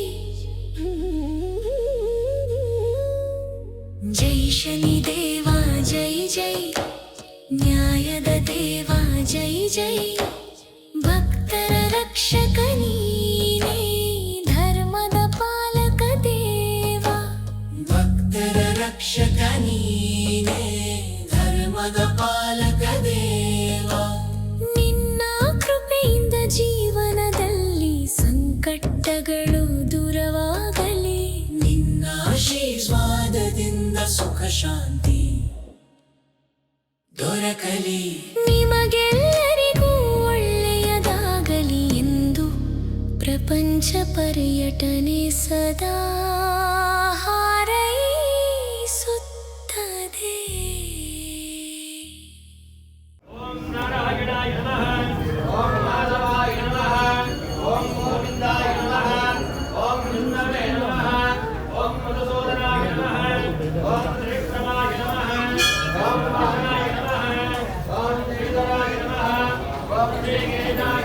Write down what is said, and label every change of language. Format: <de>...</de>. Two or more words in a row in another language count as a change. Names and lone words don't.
<kn>ಜಯ ಶನಿದೇವಾ ಜಯ ಜಯ, ನ್ಯಾಯದ ದೇವಾ ಜಯ ಜಯ, ಭಕ್ತರ ರಕ್ಷಕ ನೀನೇ, ಧರ್ಮದ ಪಾಲಕ ದೇವಾ, ಭಕ್ತರ ರಕ್ಷಕ ನೀನೇ, ಧರ್ಮದ ಪಾಲಕ ದೇವ. ನಿನ್ನ ಕೃಪೆಯಿಂದ ಜೀವನದಲ್ಲಿ ಸಂಕಟಗಳು ದೂರವಾಗಲಿ, ನಿನ್ನ ಆಶೀರ್ವಾದದಿಂದ ಸುಖ ಶಾಂತಿ ದೊರಕಲಿ, ನಿಮಗೆಲ್ಲರಿಗೂ ಒಳ್ಳೆಯದಾಗಲಿ ಎಂದು ಪ್ರಪಂಚ ಪರ್ಯಟನೆ ಸದಾ ಹಾರೈಸುತ್ತದೆ.</kn> <sa>ಓಂ ನಾರಾಯಣಾಯ ನಮಃ, ಓಂ ಮಾಧವಾಯ ನಮಃ, ಓಂ ಗೋವಿಂದಾಯ ನಮಃ, ಓಂ ವಿಷ್ಣವೇ ನಮಃ, ಓಂ ಮಧುಸೂದನಾಯ ನಮಃ, ಓಂ ತ್ರಿವಿಕ್ರಮಾಯ ನಮಃ, ಓಂ ವಾಹನಾಯ ನಮಃ, ಓಂ ಶ್ರೀಧರಾಯ ನಮಃ, ಓಂ ಶ್ರೀಗೇಶಾಯ</sa>